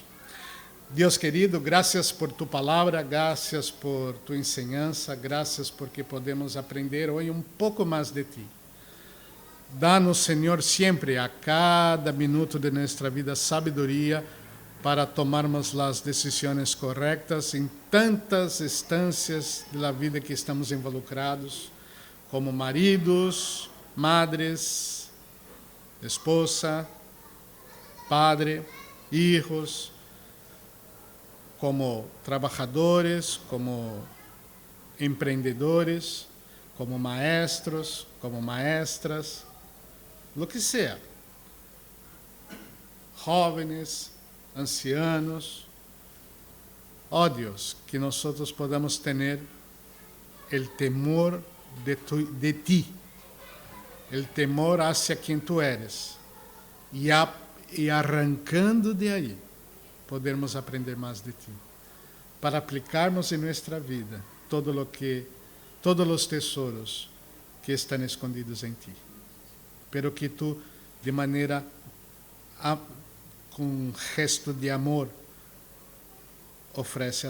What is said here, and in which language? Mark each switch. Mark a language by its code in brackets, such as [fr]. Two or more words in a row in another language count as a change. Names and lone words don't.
[pt] Deus querido, graças por tu palavra, graças por tu enseñança, graças porque podemos aprender hoje um pouco mais de ti. Dá-nos, Senhor, sempre, a cada minuto de nossa vida, sabedoria para tomarmos as decisões corretas em tantas instâncias da vida que estamos involucrados, como maridos, [es] madres, esposa, padre, hijos, [pt] como trabalhadores, como empreendedores, [es] como maestros, como maestras, lo que sea. Jóvenes, ancianos. [pt] Oh Deus, que nós podamos ter o temor de ti, o temor [es] hacia quem tu eres, [pt] e arrancando de aí, podermos aprender mais de ti, para aplicarmos em nossa vida todos os tesouros que estão escondidos em ti, pero que tu, de maneira, com um gesto de amor, oferece